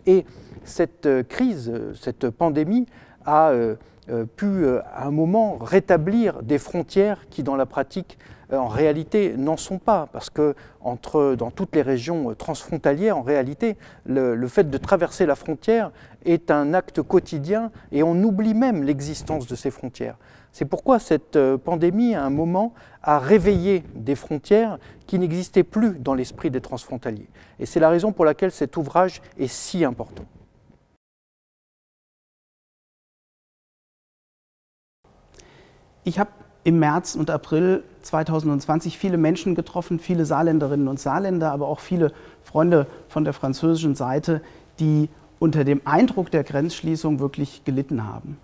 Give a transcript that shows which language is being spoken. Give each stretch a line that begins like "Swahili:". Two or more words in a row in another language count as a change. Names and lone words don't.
French: Et cette crise, cette pandémie a pu à un moment rétablir des frontières qui dans la pratique en réalité n'en sont pas, parce que dans toutes les régions transfrontalières, en réalité, le fait de traverser la frontière est un acte quotidien et on oublie même l'existence de ces frontières. C'est pourquoi cette pandémie, à un moment, a réveillé des frontières qui n'existaient plus dans l'esprit des transfrontaliers. Et c'est la raison pour laquelle cet ouvrage est si important.
German: Ich habe im März und April 2020 viele Menschen getroffen, viele Saarländerinnen und Saarländer, aber auch viele Freunde von der französischen Seite, die unter dem Eindruck der Grenzschließung wirklich gelitten haben.